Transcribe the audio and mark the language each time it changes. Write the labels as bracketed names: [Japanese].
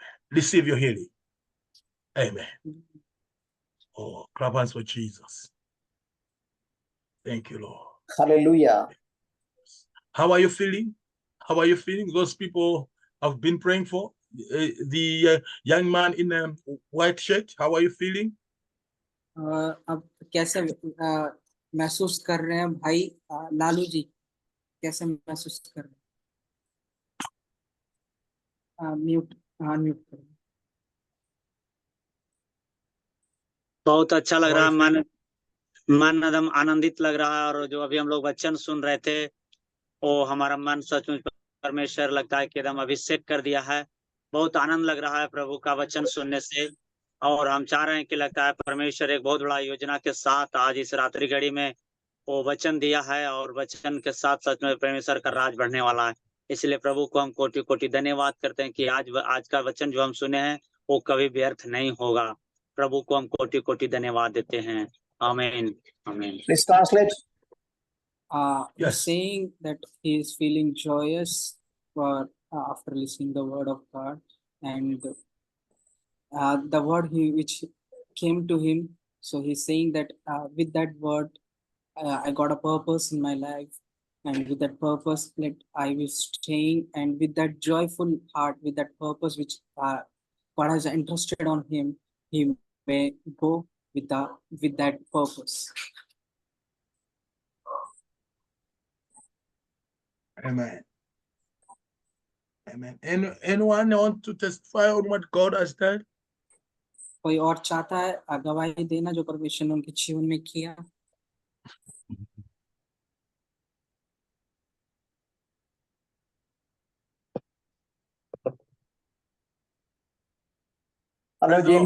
[English] Receive your healing. Amen. Oh, clap hands for Jesus. Thank you, Lord. Hallelujah. How are you feeling? How are you feeling? Those people I've been praying for, the young man in a white shirt, how are you feeling? [Hindi] अब कैसे महसूस कर रहे हैं भाई लालू जी, कैसे महसूस कर रहे हैं? म्यूट करें। बहुत अच्छा लग रहा है, [English] How are you [Hindi] मन एकदम आनंदित लग रहा है। और जो अभी हम लोग वचन सुन रहे थे, वो हमारा मन सचमुच परमेश्वर लगता है कि एकदम अभिषेक कर दिया है। बहुत आनंद लग रहा है प्रभु का वचन सुनने से। और हम चाह रहे हैं कि लगता है परमेश्वर एक बहुत बड़ा योजना के साथ आज इस रात्रि घड़ी में वो वचन दिया है, और वचन के साथ सच में परमेश्वर का राज बढ़ने वाला है। इसलिए प्रभु को हम कोटि कोटि धन्यवाद करते हैं कि आज का वचन जो हम सुने हैं वो कभी व्यर्थ नहीं होगा। प्रभु को हम कोटि कोटि धन्यवाद देते हैं। आमीन, आमीन। [English] Please translate. He's Yes. saying that he is feeling joyous for after listening the word of God, and the word which came to him. So he's saying that with that word, I got a purpose in my life, and with that purpose, I was staying, and with that joyful heart, with that purpose which God has entrusted on him, he may go with that purpose. Amen. Amen. Anyone want to testify on what God has done? [Hindi] कोई और चाहता है गवाही देना जो परमेश्वर ने उनके जीवन में किया? [English] Hello, Praise the Lord.